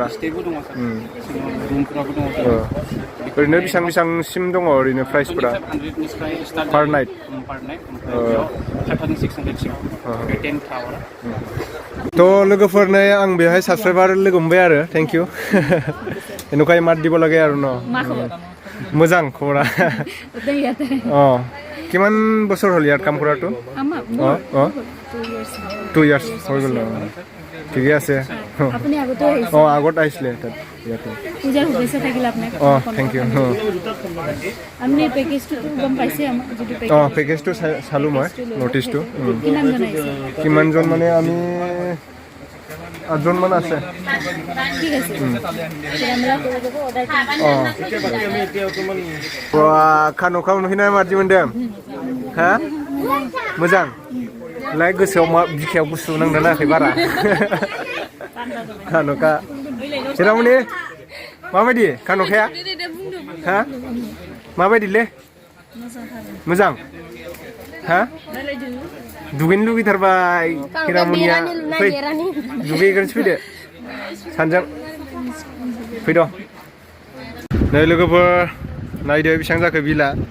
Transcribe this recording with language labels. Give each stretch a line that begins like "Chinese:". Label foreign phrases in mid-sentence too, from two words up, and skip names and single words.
Bodo: स्टेबो दङ रुमफोराबो दङ ओरैनो बेसेबांसिम दङ ओरैनो प्राइसफोरा
English: per night
Bodo: थ' लोगोफोरनो आं बेहाय साबसक्राइबार लोगो मोनबाय आरो
English: thank you
Assamese: এনেকুৱাই মাত দিব লাগে আৰু ন
Bodo: मोजां खबरा
Assamese: কিমান বছৰ হ'ল ইয়াত কাম কৰাটো 2 ইয়াৰ্ছ হৈ গ'ল ঠিকে আছে আগত আহিছিলে তাত ইয়াতে পূজাৰ শুভেচ্ছা থাকিল আপোনাক
English: thank you
Assamese: আপুনি পেকেজটো গম পাইছে আমাৰ যিটো পেকেজটো চালোঁ মই নটিছটো কিমানজন আহিছে কিমানজন মানে আমি 8জন মান আছে ঠিক আছে
Bangla: আমরা করে দেব অর্ডার
Bodo: खान'खा नुहैनाय मादि मोनदों हा मोजां लाइक गोसोआव बिखायाव गुसु नांदों नाङाखै बारा खान'खा जेरावनि माबायदि खान'खाया हा माबायदिलै मोजां हा दुगैनो लुगैथारबाय हिरामनिया फै दुगैग्रोनोसै फैदो सानजों फैद' नै लोगोफोर नायदो बेसेबां जाखो बिला